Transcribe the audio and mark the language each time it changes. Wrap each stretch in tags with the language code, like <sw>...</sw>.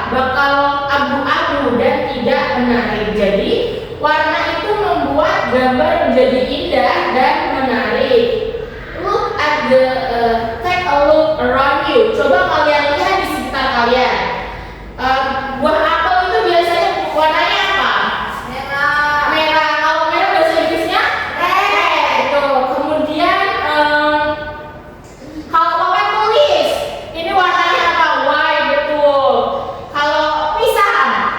<id>Bakal abu-abu dan tidak menarik. Jadi warna itu membuat gambar menjadi indah dan menarik.</id> <en>Look at take a look around you.</en> <id>Coba kalian lihat di sekitar kalian. Buah apel itu biasanya warnanya apa? Merah. Merah. Kalau merah bahasa Inggrisnya red. Tuh. Kemudian kalau papan tulis ini warnanya apa? White, betul. Kalau pisang</id>